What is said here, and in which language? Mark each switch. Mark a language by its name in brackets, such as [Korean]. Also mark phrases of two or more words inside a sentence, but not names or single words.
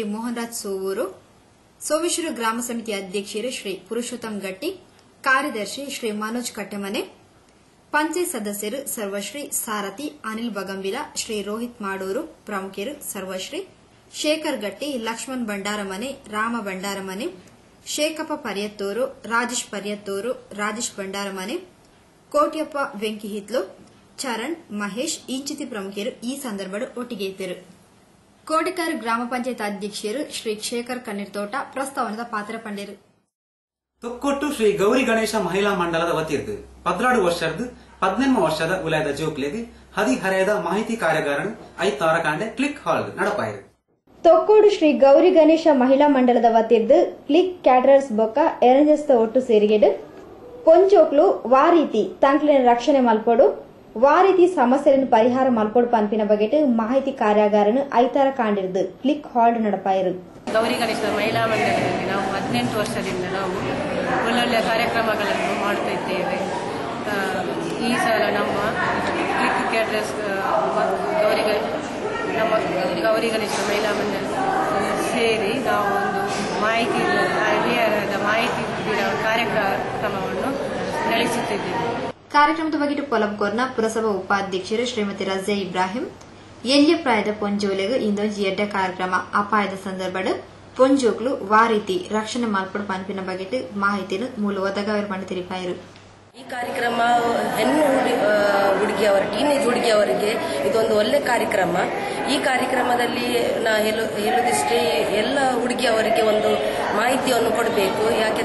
[Kannada] ಮೋಹನ್ ರಾಜ್ ಸೋವೂರು ಸೋಮೇಶ್ವರ ಗ್ರಾಮ ಸಮಿತಿ ಅಧ್ಯಕ್ಷರು ಶ್ರೀ ಪುರುಷೋತ್ತಮ್ ಗಟ್ಟಿ ಕಾರ್ಯದರ್ಶಿ ಶ್ರೀ ಮನೋಜ್ ಕಟ್ಟೆಮನೆ ಪಂಚಾಯತ್ ಸದಸ್ಯರು ಸರ್ವಶ್ರೀ ಸಾರಥಿ ಅನಿಲ್ ಬಗಂಬಿಲ ಶ್ರೀ ರೋಹಿತ್ ಮಾಡೂರು ಪ್ರಮುಖರು ಸರ್ವಶ್ರೀ ಶೇಖರ್ ಗಟ್ಟಿ ಲಕ್ಷ್ಮಣ್ ಬಂಡಾರಮನೆ ರಾಮ ಬಂಡಾರಮನೆ ಶೇಖಪ್ಪ ಪರಿಯತ್ತೂರು ರಾಜೇಶ್ ಪರಿಯತ್ತೂರು ರಾಜೇಶ್ ಬಂಡಾರಮನೆ ಕೋಟ್ಯಪ್ಪ ವೆಂಕಿಹಿತ್ಲು ಚರಣ್ ಮಹೇಶ್ ಇಂಚಿತಿ ಪ್ರಮುಖರು ಈ ಸಂದರ್ಭದ ಒಟ್ಟಿಗೆ ಇದ್ದರು. [Tulu] ಕೋಟೆಕಾರು ಗ್ರಾಮ ಪಂಚಾಯತ್ ಅಧ್ಯಕ್ಷರು ಶ್ರೀ ಶೇಖರ್ ಕಣ್ಣೀರ್ತೋಟ ಪ್ರಸ್ತಾವನದ ಪಾತ್ರ ಪಂಡಿರು. ತೊಕ್ಕೊಟ್ಟು ಶ್ರೀ ಗೌರಿ ಗಣೇಶ ಮಹಿಳಾ ಮಂಡಲದ ವತಿರ್ದು 14 ವರ್ಷದ 18 ವರ್ಷದ ಉಲಯದ ಜೋಕ್ಲೆಗೆ ಹದಿಹರೆಯದ ಮಾಹಿತಿ ಕಾರ್ಯಾಗಾರನು 5 ತಾರಕಾಂಡೆ ಕ್ಲಿಕ್ ಹಾಲ್ ನಡಪಾಯಿರು. ತೊಕ್ಕೋಡು ಶ್ರೀ ಗೌರಿ ಗಣೇಶ ಮಹಿಳಾ ಮಂಡಲದ ವತಿರ್ದು ಕ್ಲಿಕ್ ಕ್ಯಾಟರರ್ಸ್ ಬೊಕ್ಕ ಎರಂಜಸ್ತ ಒಟ್ಟು ಸೇರಿಗೆಡು ಪೊಂಚೋಕ್ಲು ವಾರೀತಿ ತಂಕ್ಲಿನ ರಕ್ಷಣೆ ಮಲ್ಪಡು ವಾರೀತಿ ಸಮಸ್ಯೆಗಳನ್ನು ಪರಿಹಾರ ಮಲ್ಪಡು ಪಂಪಿನ ಬಗೆಟ್ ಮಾಹಿತಿ ಕಾರ್ಯಾಗಾರನು 5 ತಾರಕಾಂಡಿರ್ದು ಕ್ಲಿಕ್ ಹಾಲ್ ನಡಪಾಯಿರು. [Kannada] ಗೌರಿ ಗಣೇಶ ಮಹಿಳಾ ಮಂಡಲದಲ್ಲಿ ನಾವು 18 ವರ್ಷದಿಂದ ನಾವು ಒಳ್ಳೊಳ್ಳೆ ಕಾರ್ಯಕ್ರಮಗಳನ್ನು ಮಾಡ್ತಾ ಇದ್ದೇವೆ. ಈ ಸಲ ನಮ್ಮ ಕ್ಲಿಕ್ ಕ್ಯಾಟರರ್ಸ್ ಗೌರಿ ಗಣೇಶ ಮಹಿಳಾ ಮಂಡಲ ಸೇರಿ ನಾವು ಒಂದು ಮಾಹಿತಿ ಕಾರ್ಯಕ್ರಮವನ್ನು ನಡೆಸುತ್ತಿದ್ದೇವೆ. [Tulu] ಕಾರ್ಯಕ್ರಮದ ಬಗ್ಗೆ ಪೊಲಂಕೋರ್ನ ಪುರಸಭಾ ಉಪಾಧ್ಯಕ್ಷರು ಶ್ರೀಮತಿ ರಜಿಯಾ ಇಬ್ರಾಹಿಂ ಎಲ್ಯ ಪ್ರಾಯದ ಪೊಂಜೋಲೆಗೆ ಇಂದೊಂಜಿ ಎಡ್ಡ ಕಾರ್ಯಕ್ರಮ ಅಪಾಯದ ಸಂದರ್ಭದ ಪೊಂಜೋಕ್ಲು ವಾರೀತಿ ರಕ್ಷಣೆ ಮಲ್ಪಡು ಪಂಪಿನ ಬಗ್ಗೆ ಮಾಹಿತಿಯನ್ನು ಮೂಲ ಒದಗಾವರ್ ಮಾಡಿ ತಿಳಿಪಾಯಿರು. [Kannada] ಈ ಕಾರ್ಯಕ್ರಮ ಹೆಣ್ಣು ಹುಡುಗಿಯವರ ಟೀನೇಜ್ ಹುಡುಗಿಯವರಿಗೆ ಇದೊಂದು ಒಳ್ಳೆ ಕಾರ್ಯಕ್ರಮ. ಈ ಕಾರ್ಯಕ್ರಮದಲ್ಲಿ ನಾ ಹೇಳೋದಿಷ್ಟೇ, ಎಲ್ಲ ಹುಡುಗಿಯವರಿಗೆ ಒಂದು ಮಾಹಿತಿಯನ್ನು ಕೊಡಬೇಕು.